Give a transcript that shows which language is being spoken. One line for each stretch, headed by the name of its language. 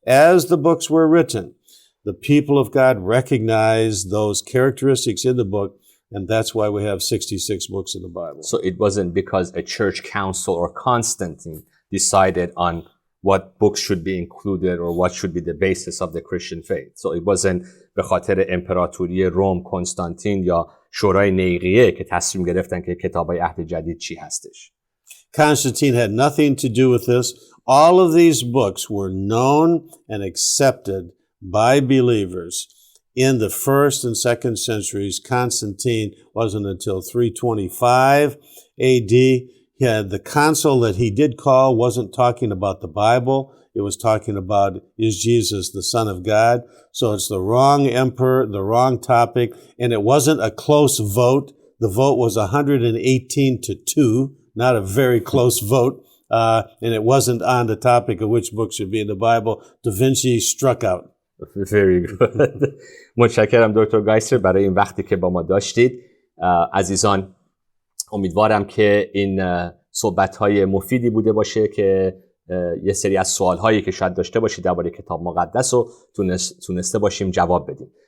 English: As the books were written, the people of God recognized those characteristics in the book, and that's why we have 66 books in the Bible. So it wasn't because a church council or Constantine decided on what books should be included or what should be the basis of the Christian faith. So it wasn't
Persian: به خاطر امپراتوری روم کنستانتین یا شورای نیقیه که تصمیم گرفتن که کتابای عهد جدید چی هستش.
English: Constantine had nothing to do with this. All of these books were known and accepted by believers in the 1st and 2nd centuries. Constantine wasn't until 325 AD. He had the council that he did call wasn't talking about the Bible. It was talking about, is Jesus the Son of God? So it's the wrong emperor, the wrong topic, and it wasn't a close vote. The vote was 118 to 2, not a very close vote. And it wasn't on the topic of which book should be in the Bible. Da Vinci struck out. Very good.
Persian: متشکرم دکتر گایسلر برای این وقتی که با ما داشتید. عزیزان امیدوارم که این صحبت‌های مفیدی بوده باشه که یه سری از سوال‌هایی که شاید داشته باشید درباره کتاب مقدس رو تونسته باشیم جواب بدیم.